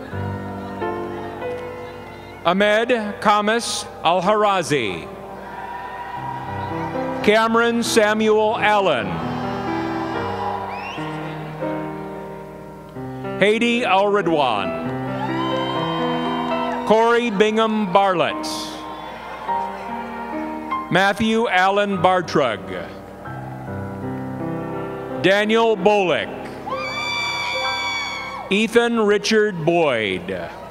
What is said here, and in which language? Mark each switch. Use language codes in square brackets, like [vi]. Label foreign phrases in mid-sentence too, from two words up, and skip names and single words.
[en] Ahmed Kamis Al-Harazi. Cameron Samuel Allen. Haiti Al-Ridwan. Corey Bingham Bartlett. Matthew Allen Bartrug. Daniel Bolick. Ethan Richard Boyd.